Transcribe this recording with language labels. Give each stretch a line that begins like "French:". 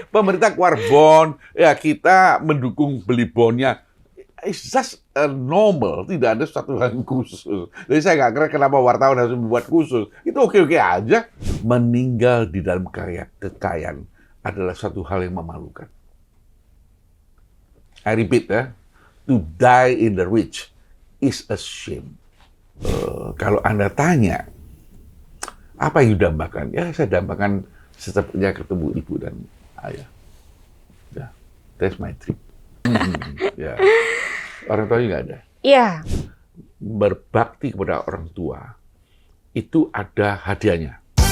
Indonesian: Pemerintah keluar bond, ya kita mendukung beli bondnya.
English: It's just normal,
Indonesian: tidak ada sesuatu hal yang khusus. Jadi saya nggak kira kenapa wartawan harus membuat khusus. Itu oke-oke aja. Meninggal di dalam kekayaan adalah satu hal yang memalukan.
English: I repeat
Indonesian: ya,
English: to die in the rich is a shame.
Indonesian: Kalau Anda tanya, apa yang didambakan? Ya, saya dambakan secepatnya ketemu ibu dan ayah. Ya,
English: that's my trip.
Indonesian: Ya. Orang tua nggak ada. Iya. Berbakti kepada orang tua, itu ada hadiahnya.